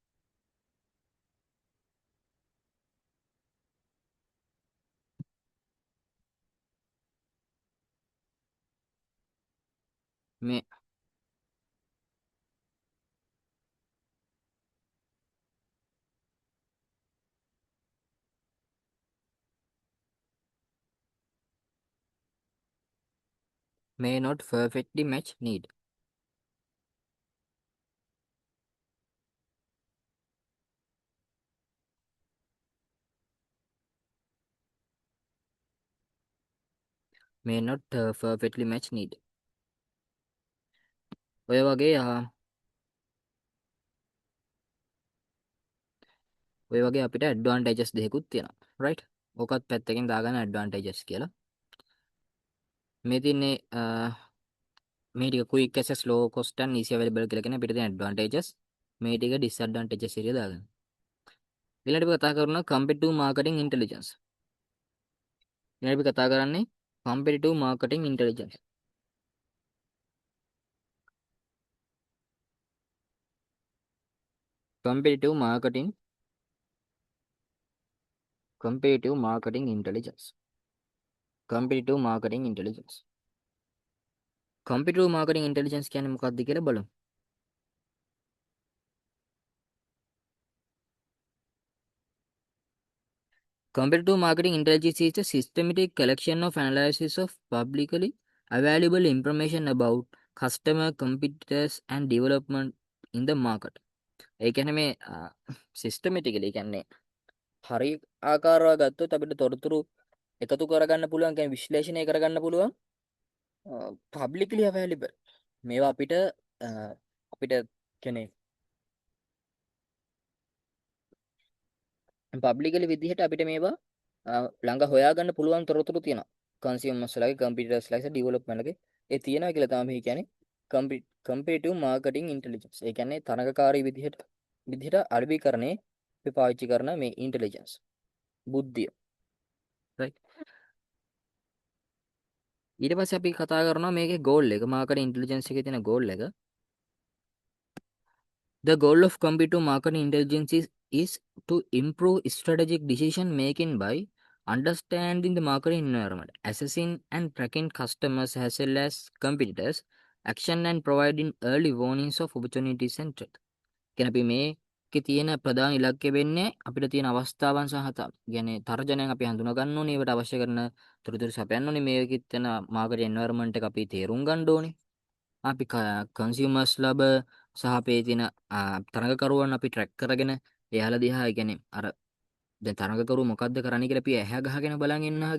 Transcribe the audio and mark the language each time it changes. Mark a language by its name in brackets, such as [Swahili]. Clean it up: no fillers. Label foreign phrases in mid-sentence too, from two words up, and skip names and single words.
[English] may may not perfectly match need. may not perfectly match need. [Sinhala] ඔය වගේ අපිට ඇඩ්වාන්ටේජස් දෙකකුත් තියෙනවා. [English] right. [Sinhala] ඕකත් පැත්තකින් දාගන්න ඇඩ්වාන්ටේජස් කියලා. මේ තියන්නේ මේ ටික [English] quick access low cost and easy available [Sinhala] කියලා කියන අපිට තියෙන ඇඩ්වාන්ටේජස්. මේ ටික ඩිස්ඇඩ්වාන්ටේජස් කියලා දාගන්න. ඊළඟට අපි කතා කරනවා [English] competitive marketing intelligence. [Sinhala] ඊළඟට අපි කතා කරන්නේ [English] competitive marketing intelligence. competitive marketing intelligence. competitive marketing intelligence. competitive marketing intelligence [Sinhala] කියන්නේ මොකක්ද කියලා බලමු. [English] competitive marketing intelligence is a systematic collection of analysis of publicly available information about customer competitors and development in the market. [Sinhala] ඒ කියන්නේ මේ systematically කියන්නේ හරි ආකාරව ගත්තොත් අපිට තොරතුරු එකතු කරගන්න පුළුවන්, කියන්නේ විශ්ලේෂණය කරගන්න පුළුවන් [English] publicly available. [Sinhala] මේවා අපිට කියන්නේ publicly විදිහට අපිට මේවා ළඟ හොයාගන්න පුළුවන් තොරතුරු තියෙනවා. consumers ලගේ, competitors ලගේ, development ලගේ ඒ තියෙනවා කියලා තමයි මේ කියන්නේ [English] competitive marketing intelligence. [Sinhala] ඒ කියන්නේ තරඟකාරී විදිහට අලෙවිකරණේ අපි පාවිච්චි කරන මේ intelligence බුද්ධිය. right. ඊට පස්සේ අපි කතා කරනවා මේකේ goal එක, [English] marketing intelligence [Sinhala] එකේ තියෙන goal එක. [English] The goal of competitive marketing intelligence is to improve strategic decision making by understanding the market environment, assessing and tracking customers as well as competitors, action and providing early warnings of opportunities and threat. [Sinhala] කියන අපි මේකේ තියෙන ප්‍රධාන ඉලක්කය වෙන්නේ අපිට තියෙන අවස්ථාවන් සහ කියන්නේ තර්ජනයන් අපි හඳුනා ගන්න ඕනේ. ඒවට අවශ්‍ය කරන තොරතුරු සපයන්න ඕනේ. මේකෙත් තියෙන [English] market environment [Sinhala] එක අපි තේරුම් ගන්න ඕනේ. අපි කන්සියුමර්ස් ලබ සහ අපේ තියෙන තරඟකරුවන් අපි ට්‍රැක් කරගෙන එයාලා දිහා කියන්නේ අර දැන් තරඟකරුවෝ මොකද්ද කරන්නේ කියලා අපි ඇහැ ගහගෙන බලන් ඉන්න හැගේ.